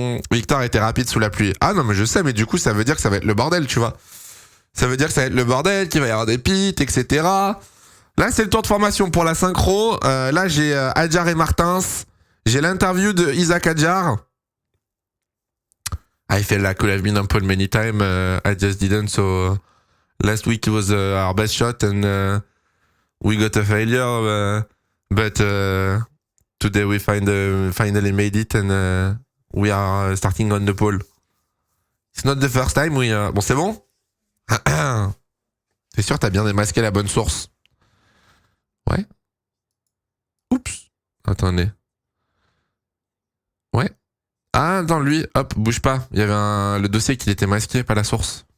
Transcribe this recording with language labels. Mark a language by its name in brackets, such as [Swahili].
[French] Victor était rapide sous la pluie. Ah non, mais je sais, mais du coup, ça veut dire que ça va être le bordel, tu vois. Ça veut dire que ça va être le bordel, qu'il va y avoir des pits, etc. Là, c'est le tour de formation pour la synchro. Là, j'ai Adjar et Martins. J'ai l'interview de Isaac Adjar. [English] I feel like I could have been on pole many times. I just didn't. So last week it was our best shot and we got a failure. But today we finally made it and we are starting on the pole. It's not the first time. [French] Bon, c'est bon. T'es sûr, t'as bien démasqué la bonne source. Ouais. Oups. Attendez. Ouais. Ah, attends, lui, hop, bouge pas. Il y avait le dossier qui était masqué, pas la source.